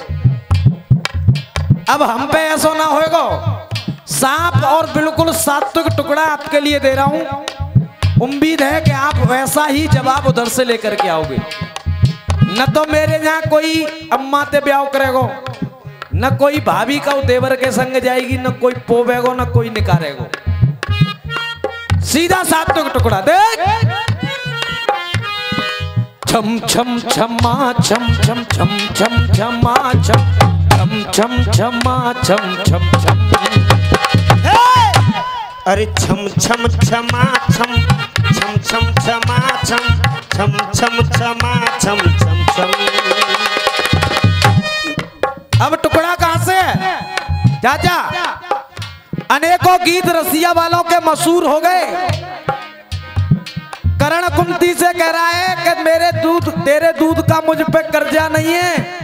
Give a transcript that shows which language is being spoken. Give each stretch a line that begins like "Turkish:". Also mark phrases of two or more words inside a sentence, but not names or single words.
Hindi: अब हम पे ऐसा ना होएगा, साफ और बिल्कुल सात्विक टुकड़ा आपके लिए दे रहा हूं। उम्मीद है कि आप वैसा ही जवाब उधर से लेकर के आओगे।
Braj: न तो मेरे यहाँ कोई अम्मा ते ब्याह करेगो, न कोई भाभी का देवर के संग जाएगी, न कोई पोवेगो, न कोई निकारेगो।
Hindi: सीधा सात्विक टुकड़ा देख। छम छम छमा छम छम छम छम छमा छम छम छम छमा छम छम छम। अरे छम छम छमा छम छम छम छमा छम छम छम छमा छम छम छम। अब टुकड़ा कहां से है चाचा? अनेकों गीत रसिया वालों के मशहूर हो गए। करण कुंती से कह रहा है कि तेरे दूध का मुझ पे कर्जा नहीं है।